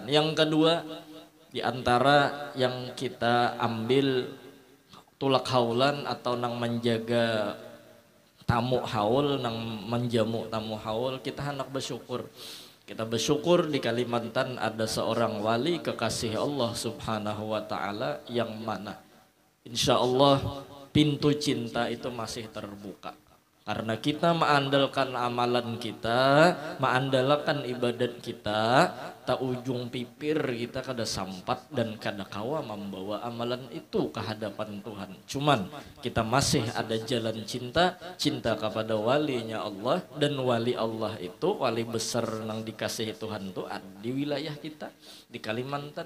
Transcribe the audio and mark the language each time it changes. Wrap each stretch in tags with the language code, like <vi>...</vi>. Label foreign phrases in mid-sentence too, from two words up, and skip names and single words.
<bjn>Yang kedua, di antara yang kita ambil tulak haulan atau nang menjaga tamu haul, nang menjamu tamu haul, kita hendak bersyukur.</bjn> <id>Kita bersyukur di Kalimantan ada seorang wali kekasih Allah</id> <ar>Subhanahu wa taala</ar> <id>yang mana</id> <ar>insya Allah</ar> <id>pintu cinta itu masih terbuka.</id> <bjn>Karena kita mengandalkan amalan kita, mengandalkan ibadat kita, tak ujung pipir kita kada sampat dan kada kawa membawa amalan itu ke hadapan Tuhan.</bjn> <id>Cuman kita masih ada jalan cinta kepada walinya Allah, dan wali Allah itu wali besar yang dikasihi Tuhan itu ada di wilayah kita di Kalimantan.</id>